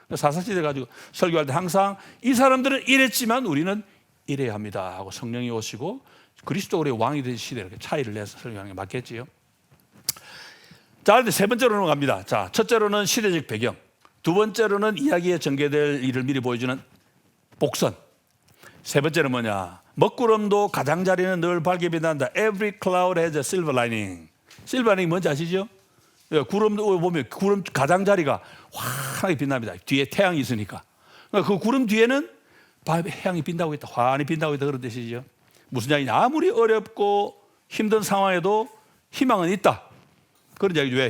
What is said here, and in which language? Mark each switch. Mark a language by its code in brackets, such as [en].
[ko] 사사시대 가지고 설교할 때 항상 이 사람들은 이랬지만 우리는 이래야 합니다 하고 성령이 오시고 그리스도가 우리의 왕이 된 시대에 이렇게 차이를 내서 설교하는 게 맞겠지요. 자, 그런데 세 번째로 넘어갑니다. 자, 첫째로는 시대적 배경, 두 번째로는 이야기에 전개될 일을 미리 보여주는 복선, 세 번째는 뭐냐? 먹구름도 가장자리는 늘 밝게 빛난다. [en] Every cloud has a silver lining. [ko] silver lining 뭔지 아시죠? 구름도 보면 구름 가장자리가 환하게 빛납니다. 뒤에 태양이 있으니까. 그 구름 뒤에는 태양이 빈다고 있다. 환히 빈다고 있다. 그런 뜻이죠. 무슨 이야기냐? 아무리 어렵고 힘든 상황에도 희망은 있다. 그런 이야기죠. 왜?